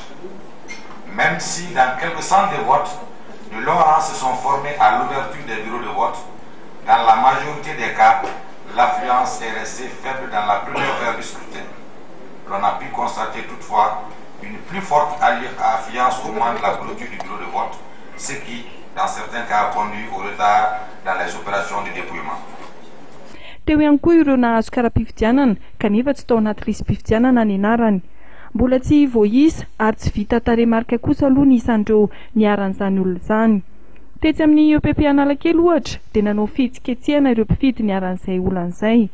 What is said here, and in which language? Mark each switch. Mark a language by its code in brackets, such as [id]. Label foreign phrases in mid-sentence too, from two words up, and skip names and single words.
[fr] Même si dans quelques centres de vote, de longs rangs se sont formés à l'ouverture des bureaux de vote, dans la majorité des cas, l'affluence est restée faible dans la première heure du scrutin. L'on a pu constater toutefois une plus forte affluence au moment de la clôture du bureau de vote, ce qui, dans certains cas, a conduit au retard dans les opérations de dépouillement. [mg] Teo ihany koa ireo nahazo kara-pifidianana kanefa tsy tao anaty lisy-pifidianana ny anarany. Mbola tsy voaisa ary tsy vita tarehimarika kosa aloha ny isan'ireo niaran'izany olona izany. Tetsy amin'ny EPP Analakely ohatra dia nanao fihetsiketsiana ireo mpifidy niaran'izay olan'izay.